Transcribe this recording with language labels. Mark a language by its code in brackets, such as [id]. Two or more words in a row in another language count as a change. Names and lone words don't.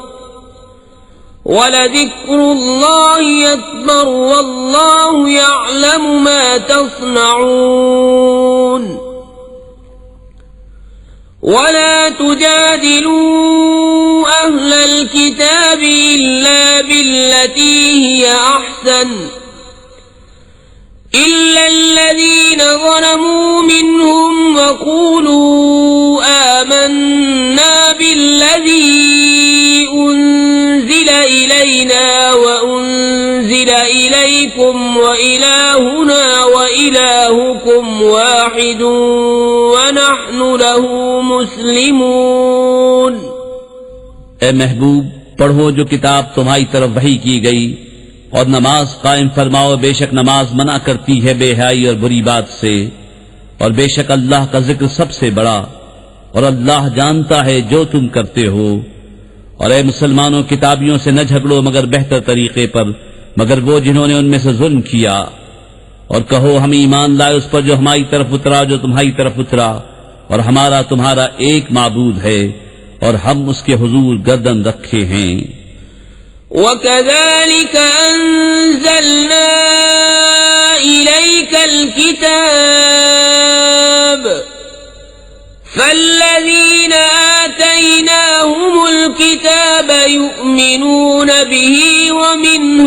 [ar] ولذكر الله أكبر والله يعلم ما تصنعون ولا تجادلوا أهل الكتاب إلا بالتي هي أحسن إلا الذين ظلموا منهم وقولوا آمنا بالذي أنزل إلينا وأنزل إليكم وإلهنا وإلهكم واحد ونحن له مسلمون. [hi] ए महबूब, पढ़ो जो किताब तुम्हारी तरफ वही की गई और नमाज कायम फरमाओ, बेशक नमाज मना करती है बेहयाई और बुरी बात से, और बेशक अल्लाह का जिक्र सबसे बड़ा, और अल्लाह जानता है जो तुम करते हो। और ए मुसलमानों, किताबियों से न झगड़ो मगर बेहतर तरीके पर, मगर वो जिन्होंने उनमें से जुल्म किया, और कहो हम ईमान लाए उस पर जो हमारी तरफ उतरा, जो तुम्हारी तरफ उतरा, और हमारा तुम्हारा एक माबूद है और हम उसके हुजूर गर्दन रखे हैं। [ar] وكذلك أنزلنا إليك الكتاب فالذين آتيناهم الكتاب يؤمنون به ومن